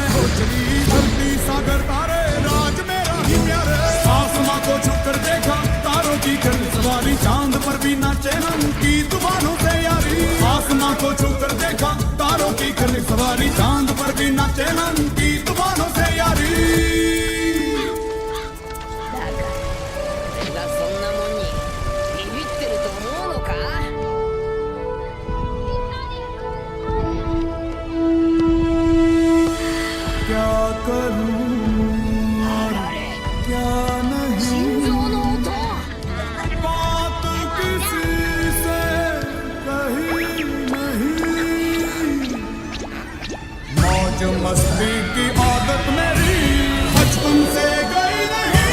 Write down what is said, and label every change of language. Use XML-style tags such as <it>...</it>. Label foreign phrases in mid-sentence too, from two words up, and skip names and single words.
<hi>हो चली धरती सागर तारे राज मेरा ही प्यारे आसमां को छू कर देखा तारों की कर सवारी चांद पर भी नाचे हम की तूफानों से यारी आसमां को छू कर देखा तारों की कर सवारी चांद पर भी नाचे हम की तूफानों से यारी</hi> <ja>だから俺がそんなもんにビビってると思うのか。</ja> <hi>क्या करूं और क्या नहीं</hi> <ja>心臓の音。</ja> <hi>बात किसी से कही नहीं मौज मस्ती की आदत मेरी बचपन से गई नहीं</hi>